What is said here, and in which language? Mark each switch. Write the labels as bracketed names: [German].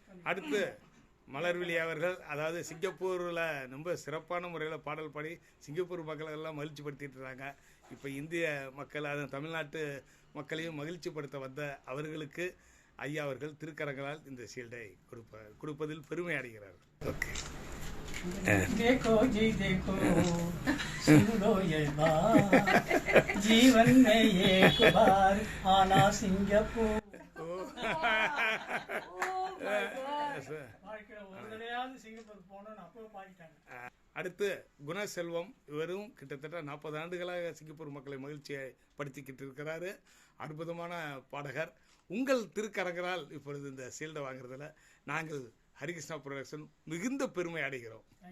[Tamil] அடுத்து மலர்விழி அவர்கள், அதாவது சிங்கப்பூரில் ரொம்ப சிறப்பான முறையில் பாடல் பாடி சிங்கப்பூர் மக்களை எல்லாம் மகிழ்ச்சி படுத்திட்டு இருக்காங்க. இப்போ இந்திய மக்கள், அது தமிழ்நாட்டு மக்களையும் மகிழ்ச்சிப்படுத்த வந்த அவர்களுக்கு ஐயா அவர்கள் திருக்கரங்களால் இந்த ஷீல்டை கொடுப்பதில் பெருமை அடைகிறார்கள். ஓகே. [Hindi] देखो जी देखो सुनो ये बात जीवन में एक बार आना सिंगापुर [Tamil] சிங்கப்பூர் போனோம் அப்போ பாடிட்டாங்க. அடுத்து குணசெல்வம், இவரும் கிட்டத்தட்ட 40 ஆண்டுகளாக சிங்கப்பூர் மக்களை மகிழ்ச்சியை படுத்திக்கிட்டு இருக்கிறாரு. அற்புதமான பாடகர். உங்கள் திருக்கரங்களால் இப்பொழுது இந்த ஷீல்டை வாங்குறதுல நாங்கள் ஹரிகிருஷ்ணா ப்ரொடக்ஷன் மிகுந்த பெருமை அடைகிறோம்.